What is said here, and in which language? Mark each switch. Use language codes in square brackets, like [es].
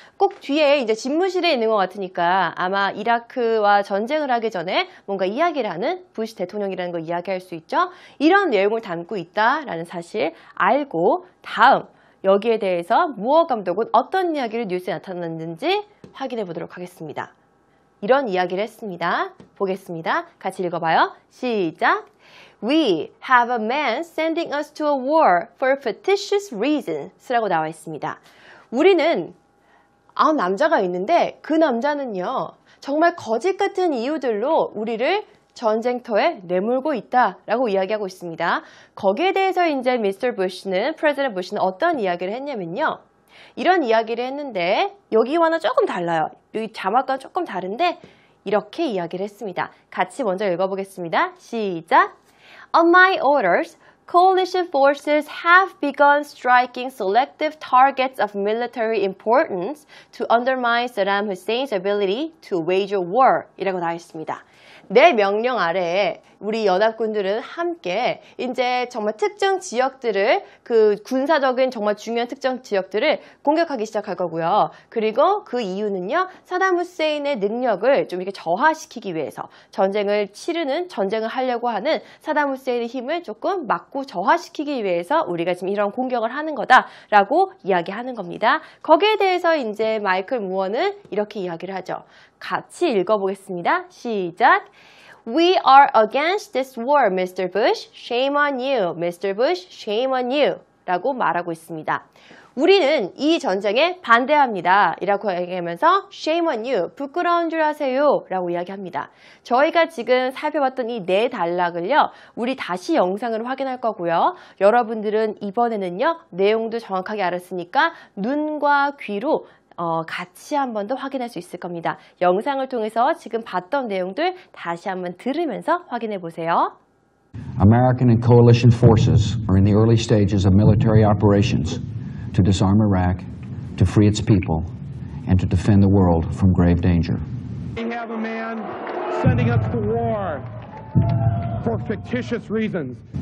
[ko] 꼭 뒤에 이제 집무실에 있는 것 같으니까 아마 이라크와 전쟁을 하기 전에 뭔가 이야기를 하는 부시 대통령이라는 걸 이야기할 수 있죠. 이런 내용을 담고 있다라는 사실 알고 다음 여기에 대해서 무어 감독은 어떤 이야기를 뉴스에 나타났는지 확인해 보도록 하겠습니다. 이런 이야기를 했습니다. 보겠습니다. 같이 읽어봐요. 시작! [en] We have a man sending us to a war for fictitious reasons [ko] 라고 나와 있습니다. 우리는 남자가 있는데 그 남자는요. 정말 거짓 같은 이유들로 우리를 전쟁터에 내몰고 있다라고 이야기하고 있습니다. 거기에 대해서 이제 프레지던트 부시는 어떤 이야기를 했냐면요. 이런 이야기를 했는데 여기와는 조금 달라요. 여기 자막과 조금 다른데 이렇게 이야기를 했습니다. 같이 먼저 읽어보겠습니다. 시작! [en] On my orders, coalition forces have begun striking selective targets of military importance to undermine Saddam Hussein's ability to wage a war [ko] 이라고 나와 있습니다. 내 명령 아래에 우리 연합군들은 함께 이제 정말 특정 지역들을 그 군사적인 정말 중요한 특정 지역들을 공격하기 시작할 거고요. 그리고 그 이유는요. 사담 후세인의 능력을 좀 이렇게 저하시키기 위해서 전쟁을 하려고 하는 사담 후세인의 힘을 조금 막고 저하시키기 위해서 우리가 지금 이런 공격을 하는 거다라고 이야기하는 겁니다. 거기에 대해서 이제 마이클 무어는 이렇게 이야기를 하죠. 같이 읽어보겠습니다. 시작! [en] We are against this war, Mr. Bush. Shame on you, Mr. Bush. Shame on you. [ko] 라고 말하고 있습니다. 우리는 이 전쟁에 반대합니다. 이라고 얘기하면서 [en] Shame on you. [ko] 부끄러운 줄 아세요. 라고 이야기합니다. 저희가 지금 살펴봤던 이 네 단락을요. 우리 다시 영상으로 확인할 거고요. 여러분들은 이번에는요. 내용도 정확하게 알았으니까 눈과 귀로 같이 한 번 더 확인할 수 있을 겁니다. 영상을 통해서 지금 봤던 내용들 다시 한번 들으면서 확인해 보세요. [en] American and coalition forces are in the early stages of military operations to disarm Iraq, to free its people, and to defend the world from grave danger. We have a man sending us to war for fictitious reasons.